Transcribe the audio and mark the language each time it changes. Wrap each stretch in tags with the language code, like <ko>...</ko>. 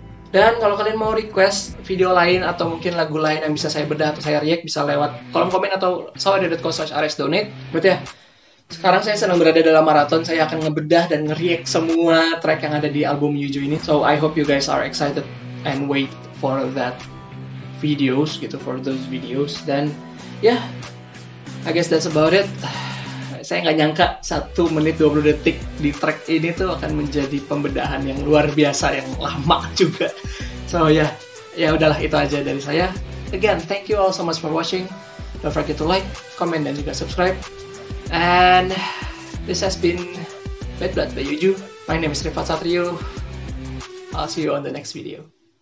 <id>Dan kalau kalian mau request video lain atau mungkin lagu lain yang bisa saya bedah atau saya react, bisa lewat kolom komen atau sawade.co/aresdonate. Berarti ya, sekarang saya sedang berada dalam maraton. Saya akan ngebedah dan nge-react semua track yang ada di album Yuju ini.</id> <en>So I hope you guys are excited and wait for that videos gitu, for those videos. Dan ya, I guess that's about it.</en> <id>Saya nggak nyangka 1 menit 20 detik di track ini tuh akan menjadi pembedahan yang luar biasa, yang lama juga. So ya udahlah, itu aja dari saya.</id> <en>Again, thank you all so much for watching. Don't forget to like, comment,</en> <id>dan juga subscribe.</id> <en>And this has been Bad Blood by Yuju. My name is Rifat Satrio. I'll see you on the next video.</en>